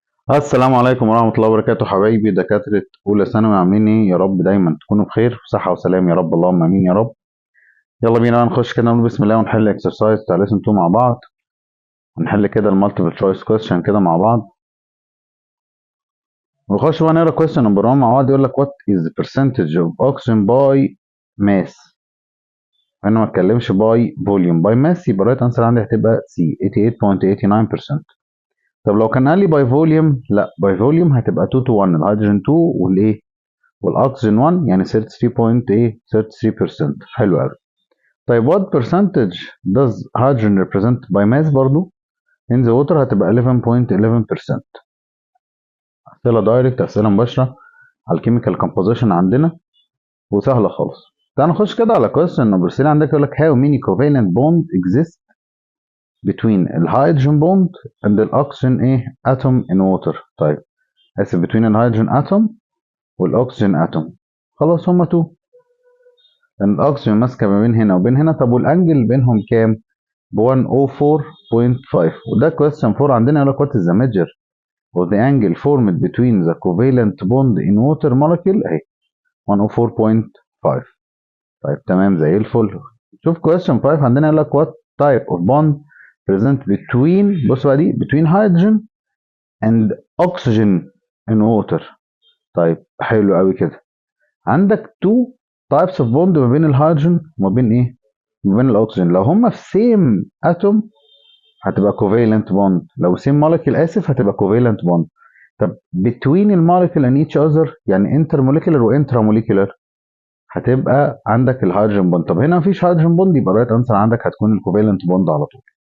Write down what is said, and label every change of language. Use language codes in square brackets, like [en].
[ar] السلام عليكم ورحمة الله وبركاته حبايبي دكاترة أولى ثانوي، عاملين إيه؟ يا رب دايما تكونوا بخير وصحة وسلام يا رب، اللهم آمين يا رب. يلا بينا بقى نخش كده نقول بسم الله ونحل الإكسرسايز بتاع ليسن 2 مع بعض، ونحل كده [en] المالتيبل choice question [ar] كده مع بعض، ونخش بقى نقرا [en] question number 1 [ar] مع بعض. يقول لك [en] what is the percentage of oxygen by mass. [ar] هنا ما اتكلمش [en] by volume, by mass [ar] يبقى [en] الرايت انسر [ar] عندي هتبقى سي 88.89%. طب لو كان قال لي باي فوليوم، لا باي فوليوم هتبقى [en] 2 to 1، [ar] الهيدروجين 2 والايه والاكسجين 1، يعني 33.3%. حلو قوي. طيب [en] what percentage does hydrogen represent by mass [ar] برضو [en] in the water؟ [ar] هتبقى 11.11%. اسئله دايركت، اسئله مباشره على [en] الكيميكال كومبوزيشن [ar] عندنا وسهله خالص. تعال نخش كده على [en] question number 3. [ar] عندك يقول لك [en] how many covalent bond exist between الهيدروجين bond and the oxygen atom in water. [ar] طيب اسف، between الهيدروجين atom والاكسجين atom. خلاص هما 2، لان الاكسجين ماسكه ما بين هنا وبين هنا. طب والانجل بينهم كام؟ ب 104.5. وده [en] question 4 [ar] عندنا يقول لك [en] what is the measure of the angle formed between the covalent bond in water molecule [ar] اهي 104.5. طيب تمام زي الفل. شوف [en] question 5 [ar] عندنا يقول لك [en] what type of bond present between، [ar] بص بقى دي [en] between hydrogen and oxygen in water. [ar] طيب حلو قوي كده. عندك [en] two types of bond [ar] ما بين الهيدروجين وما بين ما بين الاكسجين. لو هما في [en] same atom هتبقى covalent bond، لو same molecule [ar] اسف هتبقى [en] covalent bond. [ar] طب between الموليكول [en] and each other [ar] يعني intermolecular و intramolecular هتبقى عندك الهيدروجين بوند. طب هنا مفيش هيدروجين بوند يبقى [en] الرايت انسر [ar] عندك هتكون الكوفالنت بوند على طول.